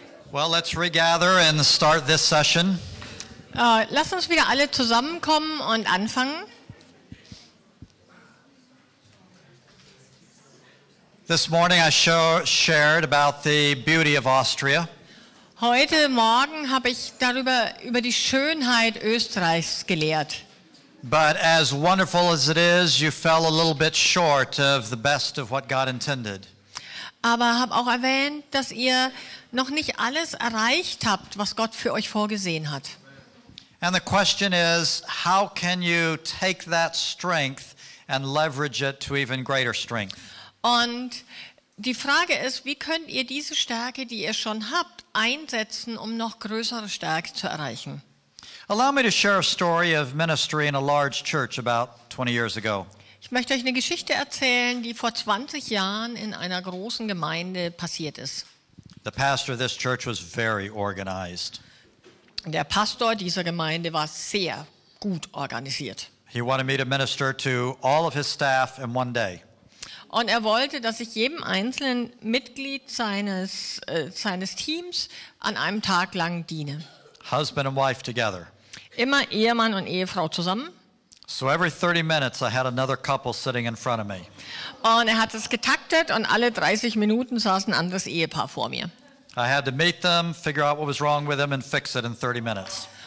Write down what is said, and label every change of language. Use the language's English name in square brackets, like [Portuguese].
[English] Well, let's regather and start this session. [German] Lass uns wieder alle zusammenkommen und anfangen. [English] This morning I shared about the beauty of Austria. [German] Heute Morgen habe ich über die Schönheit Österreichs gelehrt. [English] But as wonderful as it is, you fell a little bit short of the best of what God intended. [German] Aber habe auch erwähnt, dass ihr noch nicht alles erreicht habt, was Gott für euch vorgesehen hat. [English] And the question is, how can you take that strength and leverage it to even greater strength? [German] Und die Frage ist, wie könnt ihr diese Stärke, die ihr schon habt, einsetzen, um noch größere Stärke zu erreichen? [English] Allow me to share a story of ministry in a large church about 20 years ago. [German] Ich möchte euch eine Geschichte erzählen, die vor 20 Jahren in einer großen Gemeinde passiert ist. [English] The pastor of this church was very organized. [German] Der Pastor dieser Gemeinde war sehr gut organisiert. [English] He wanted me to minister to all of his staff in one day. [German] Und er wollte, dass ich jedem einzelnen Mitglied seines Teams an einem Tag lang diene. [English] Husband and wife together. [German] Immer Ehemann und Ehefrau zusammen. [English] So every 30 minutes I had another couple sitting in front of me. [German] Und er hat es getaktet und alle 30 Minuten saß ein anderes Ehepaar vor mir. [English] I had to meet them, figure out what was wrong with them and fix it in 30 minutes.